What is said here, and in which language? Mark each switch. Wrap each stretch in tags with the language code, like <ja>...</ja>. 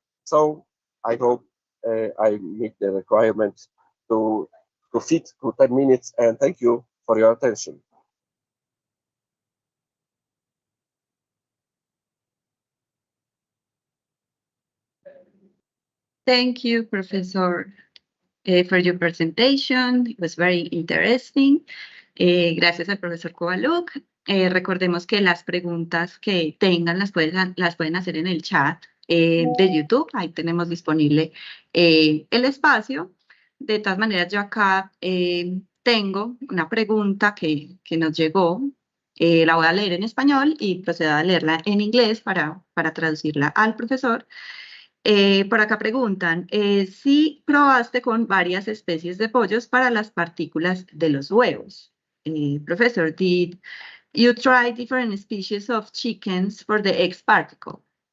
<en>So I hope I meet the requirements to fit to 10 minutes, and thank you for your attention. Thank you, Professor, for your presentation. It was very interesting.</en> <es>Gracias al profesor Kowaluk. Recordemos que las preguntas que tengan las pueden hacer en el chat de YouTube. Ahí tenemos disponible el espacio. De todas maneras, yo acá tengo una pregunta que nos llegó. La voy a leer en español y procedo a leerla en inglés para traducirla al profesor. Por acá preguntan, si probaste con varias especies de pollos para las partículas de los huevos.</es> <en>Professor, did you try different species of chickens for the eggs particle?</en>